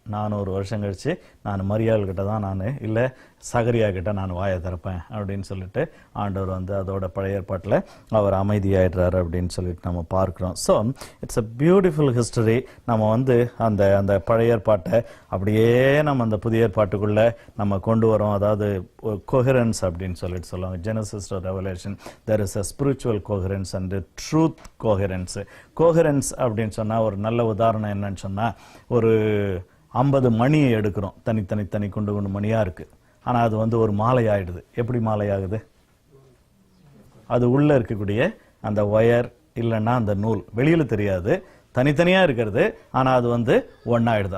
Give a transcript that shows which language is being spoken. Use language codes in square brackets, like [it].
[ta] 400 வருஷம் கழிச்சு நான் மரியாள் கிட்ட தான் நான் இல்லை சகரியா கிட்ட நான் வாயை திறப்பேன் அப்படின்னு சொல்லிட்டு ஆண்டவர் வந்து அதோட பழைய ஏற்பாட்டில் அவர் அமைதியாயிடுறாரு அப்படின்னு சொல்லிட்டு நம்ம பார்க்குறோம். [en] So it's a beautiful history. [ta] நம்ம வந்து அந்த அந்த பழைய ஏற்பாட்டை அப்படியே நம்ம அந்த புதிய ஏற்பாட்டுக்குள்ளே நம்ம கொண்டு வரோம். அதாவது கோஹரன்ஸ் அப்படின்னு சொல்லிட்டு சொல்லுவாங்க. [en] Genesis to Revelation there is a spiritual coherence and a truth coherence. [ta] Coherence அப்படின்னு சொன்னால் ஒரு நல்ல உதாரணம் என்னன்னு சொன்னால், ஒரு 50 மணியை எடுக்கிறோம், தனி குண்டு மணியாக இருக்குது. ஆனால் அது வந்து ஒரு மாலை ஆயிடுது. எப்படி மாலை ஆகுது? அது உள்ளே இருக்கக்கூடிய அந்த ஒயர் இல்லைன்னா அந்த நூல் வெளியில் தெரியாது, தனித்தனியாக இருக்கிறது, ஆனால் அது வந்து ஒன்றாயிடுது.